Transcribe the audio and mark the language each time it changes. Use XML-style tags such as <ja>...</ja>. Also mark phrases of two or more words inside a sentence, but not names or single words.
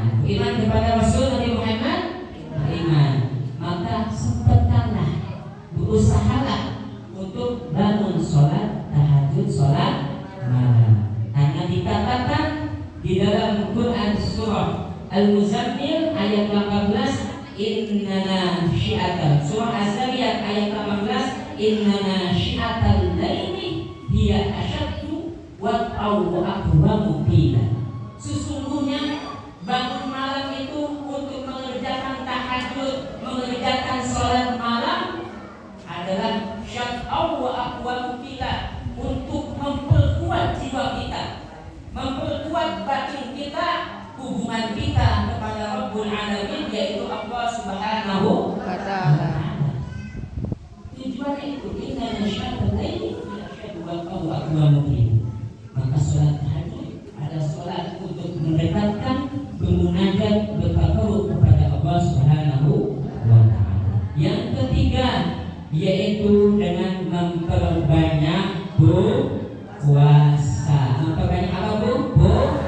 <id>Beriman kepada Rasul Nabi Muhammad? Beriman. Maka sempatkanlah, berusahalah untuk bangun sholat tahajud, sholat malam. Karena dikatakan di dalam Quran surah Al-Muzammil ayat 18,</id> <ar>إنّ ناشئة,</ar> <id>surah Az-Zariyat ayat 18,</id> <ar>إنّ ناشئة الليل هي أشدّ وأقوم قيلا.</ar> <id>Sesungguhnya bangun malam itu untuk mengerjakan tahajud, mengerjakan sholat malam adalah</id> <ar>أشدّ وأقوم قيلا,</ar> <id>untuk memperkuat jiwa kita, memperkuat batin kita, hubungan kita kepada</id> <ar>ربّ العالمين,</ar> <id>yaitu Allah</id> <ar>سبحانه وتعالى.</ar> <id>Tujuannya itu</id> <ar>إنّ ناشئة الليل أشدّ وأقوم قيلا.</ar> <id>Maka sholat tahajud adalah sholat untuk mendekatkan, bermunajat, bertakarub kepada Allah</id> <ar>سبحانه وتعالى.</ar> <id>Yang ketiga yaitu dengan memperbanyak puasa. Memperbanyak apa Bu?</id>